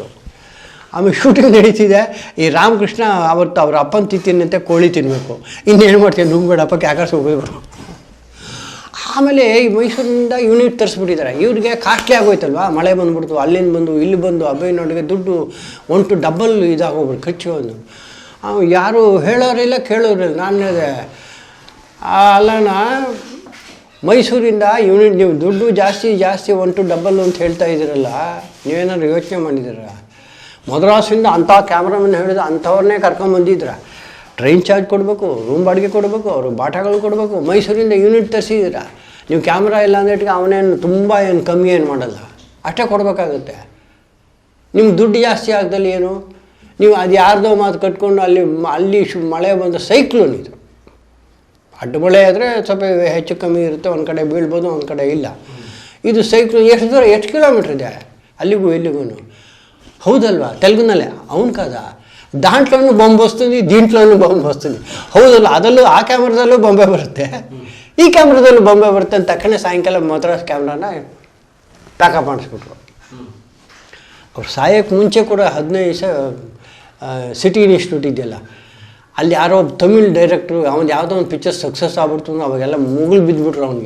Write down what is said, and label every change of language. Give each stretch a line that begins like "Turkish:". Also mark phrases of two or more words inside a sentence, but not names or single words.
Kannada: ಆಮೇಲೆ ಶೂಟಿಂಗ್ ನಡೀತಿದೆ. ಈ ರಾಮಕೃಷ್ಣ ಅವತ್ತು ಅವ್ರ ಅಪ್ಪನ ತಿಂತಿನಂತೆ ಕೋಳಿ ತಿನ್ನಬೇಕು, ಇನ್ನೇನು ಮಾಡ್ತೀನಿ, ನುಂಗ್ಬೇಡಪ್ಪ ಕ್ಯಾಕರ್ಸ್ ಹೋಗ್ಬಿಟ್ರು. ಆಮೇಲೆ ಈ ಮೈಸೂರಿನಿಂದ ಯೂನಿಟ್ ತರಿಸ್ಬಿಟ್ಟಿದ್ದಾರೆ. ಇವ್ರಿಗೆ ಕಾಸ್ಟ್ಲಿ ಆಗೋಯ್ತಲ್ವ, ಮಳೆ ಬಂದುಬಿಡ್ತು, ಅಲ್ಲಿಂದ ಬಂದು ಇಲ್ಲಿ ಬಂದು ಅಬ್ಬಯ್ಯನೊಳಗೆ ದುಡ್ಡು
English: 1 to double
Kannada: ಇದಾಗೋಗ್ಬಿಟ್ಟು ಖರ್ಚು. ಒಂದು ಯಾರು ಹೇಳೋರಿಲ್ಲ ಕೇಳೋರಿಲ್ಲ. ನಾನು ಹೇಳಿದೆ, ಅಲ್ಲಣ್ಣ ಮೈಸೂರಿಂದ ಯೂನಿಟ್ ನೀವು ದುಡ್ಡು ಜಾಸ್ತಿ
English: 1 to double
Kannada: ಅಂತ ಹೇಳ್ತಾ ಇದ್ದೀರಲ್ಲ, ನೀವೇನಾದ್ರು ಯೋಚನೆ ಮಾಡಿದ್ದೀರ? ಮದ್ರಾಸಿಂದ ಅಂಥ ಕ್ಯಾಮ್ರಾಮನ್ ಹೇಳಿದ ಅಂಥವ್ರನ್ನೇ ಕರ್ಕೊಂಬಂದಿದ್ರ,
English: train charge
Kannada: ಕೊಡಬೇಕು, ರೂಮ್ ಬಾಡಿಗೆ ಕೊಡಬೇಕು, ಅವರು ಬಾಟಗಳು ಕೊಡಬೇಕು. ಮೈಸೂರಿಂದ ಯೂನಿಟ್ ತರಿಸಿದ್ದೀರ, ನೀವು ಕ್ಯಾಮ್ರಾ ಇಲ್ಲ ಅಂದಿಟ್ಟಿಗೆ ಅವನೇನು ತುಂಬ ಏನು ಕಮ್ಮಿ ಏನು ಮಾಡಲ್ಲ, ಅಷ್ಟೇ ಕೊಡಬೇಕಾಗುತ್ತೆ. ನಿಮ್ಗೆ ದುಡ್ಡು ಜಾಸ್ತಿ ಆಗ್ದಲ್ಲಿ ಏನು, ನೀವು ಅದು ಯಾರ್ದೋ ಮಾತು ಕಟ್ಕೊಂಡು ಅಲ್ಲಿ ಮಳೆ ಬಂದ ಸೈಕ್ಲೋನ್ ಇದು. ಅಡ್ಡ ಮಳೆ ಆದರೆ ಸ್ವಲ್ಪ ಹೆಚ್ಚು ಕಮ್ಮಿ ಇರುತ್ತೆ, ಒಂದು ಕಡೆ ಬೀಳ್ಬೋದು, ಒಂದು ಕಡೆ ಇಲ್ಲ. ಇದು ಸೈಕ್ಲೋನ್ ಎಷ್ಟು ದೂರ, ಎಷ್ಟು ಕಿಲೋಮೀಟ್ರ್ ಇದೆ ಅಲ್ಲಿಗೂ ಇಲ್ಲಿಗೂ, ಹೌದಲ್ವಾ? ತೆಲುಗುನಲ್ಲೇ ಅವನು ಕಾದ,
Telugu: దాంట్లోనూ బొమ్మ వస్తుంది, దీంట్లోనూ బొమ్మ వస్తుంది.
Kannada: ಹೌದಲ್ಲ, ಅದರಲ್ಲೂ ಆ ಕ್ಯಾಮ್ರಾದಲ್ಲೂ ಬೊಂಬೆ ಬರುತ್ತೆ, ಈ ಕ್ಯಾಮ್ರಾದಲ್ಲೂ ಬೊಂಬೆ ಬರುತ್ತೆ ಅಂತ ತಕ್ಷಣ ಸಾಯಂಕಾಲ ಮದ್ರಾಸ್ ಕ್ಯಾಮ್ರಾನ ಪ್ಯಾಕಪ್ ಮಾಡಿಸ್ಬಿಟ್ರು. ಅವ್ರು ಸಾಯೋಕ್ಕೆ ಮುಂಚೆ ಕೂಡ 15 ದಿವಸ ಸಿಟಿ ಇನ್ಸ್ಟಿಟ್ಯೂಟ್ ಇದೆಯಲ್ಲ, ಅಲ್ಲಿ ಯಾರೋ ಒಬ್ಬ ತಮಿಳ್ ಡೈರೆಕ್ಟ್ರು ಅವ್ನು ಯಾವುದೋ ಒಂದು
English: picture success
Kannada: ಆಗ್ಬಿಡ್ತು ಅಂದ್ರೆ ಅವಾಗೆಲ್ಲ ಮುಗುಳು ಬಿದ್ದುಬಿಟ್ರು ಅವನಿಗೆ.